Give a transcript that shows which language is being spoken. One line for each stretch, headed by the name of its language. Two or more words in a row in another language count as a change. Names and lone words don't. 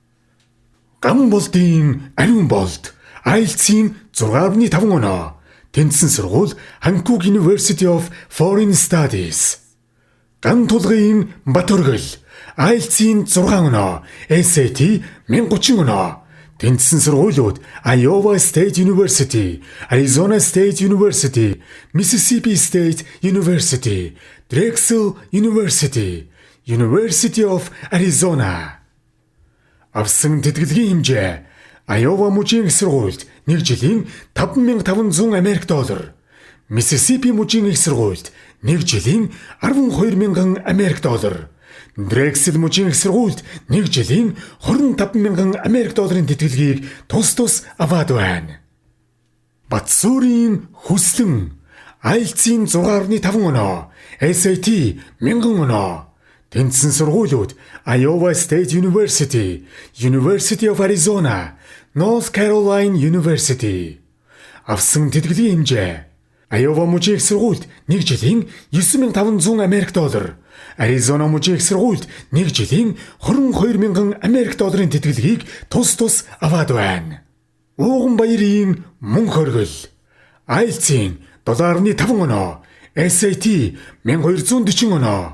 Mongolian: Гамболдын ариун болд IELTS-ийн 6.5 оноо. Тэнцсэн сургууль Hankook University of Foreign Studies. Ган тулгын Батөргөл IELTS-ийн 6 оноо. SAT 1030 оноо. Тэнцсэн сургуулиуд Iowa State University, Arizona State University, Mississippi State University, Drexel University, University of Arizona. Авсан тэтгэлгийн хэмжээ Iowa мужийн их сургуульд 1 жилийн $5,500 Америк, Mississippi мужийн их сургуульд 1 жилийн $12,000, Drexel мужийн их сургуульд 1 жилийн $25,000 тэтгэлгийг тус аваад байна. Батсуурийн хүслэн IELTS-ийн 6.5 оноо, SAT 1000 оноо. Тэнцсэн сургуулиуд Iowa State University, University of Arizona, North Carolina University. Авсан тэтгэлгийн хэмжээ Iowa мужийн их сургуульд 1 жилийн $9,500, Arizona мужийн их сургуульд 1 жилийн $22,000 тэтгэлгийг тус аваад байна. Ууган баярын мөн хоргил IELTS-ийн 7.5 оноо, SAT 1240 оноо.